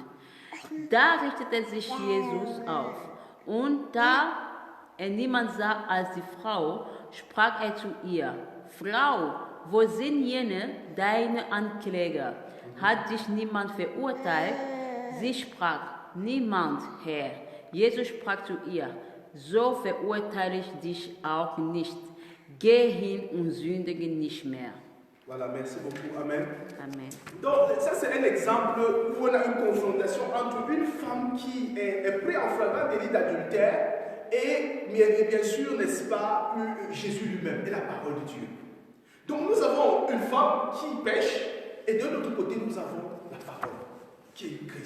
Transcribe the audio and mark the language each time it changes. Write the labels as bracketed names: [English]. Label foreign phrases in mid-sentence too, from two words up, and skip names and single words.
[German] Da richtete sich Jesus auf. Und da er niemand sah als die Frau, sprach er zu ihr, Frau, wo sind jene, deine Ankläger? Hat dich niemand verurteilt? Sie sprach, niemand, Herr. Jesus sprach zu ihr, so verurteile ich dich auch nicht. Geh hin und sündige nicht mehr. [French] Voilà, merci beaucoup. Amen. Amen. Donc, ça c'est un exemple où on a une confrontation entre une femme qui est prise en flagrant délit d'adultère et bien sûr, n'est-ce pas, Jésus lui-même et la parole de Dieu. Donc, nous avons une femme qui pêche et de l'autre côté, nous avons la parole qui est Christ.